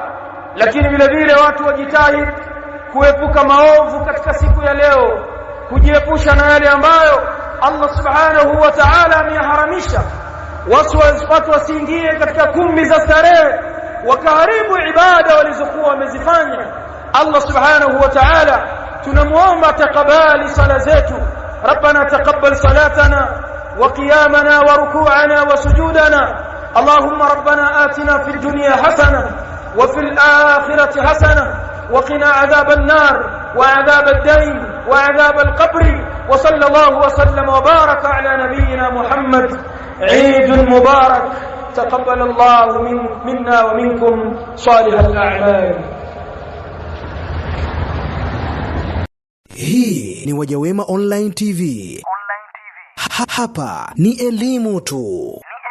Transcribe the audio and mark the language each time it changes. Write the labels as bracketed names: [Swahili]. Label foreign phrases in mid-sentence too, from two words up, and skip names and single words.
[Swahili] Lakini vile vile watu wajitahidi kuepuka maovu katika siku ya leo, kujiepusha na yale ambayo Allah [Arabic] سبحانه وتعالى [Swahili] ameyaharamisha. Watu wasiingie katika kumbi za starehe wakaharibu ibada walizokuwa wamezifanya. Allah [Arabic] سبحانه وتعالى [Swahili] tunamuomba takabali sala zetu. [Arabic] ربنا تقبل صلاتنا وقيامنا وركوعنا وسجودنا. اللهم ربنا آتنا في الدنيا حسنة وفي الآخرة حسنة وقنا عذاب النار وعذاب الدين وعذاب القبر. وصلى الله وسلم وبارك على نبينا محمد. عيد مبارك. تقبل الله منا ومنكم صالح الأعمال. [Swahili] Hii ni Wajawema Online TV. Hapa ni elimu tu.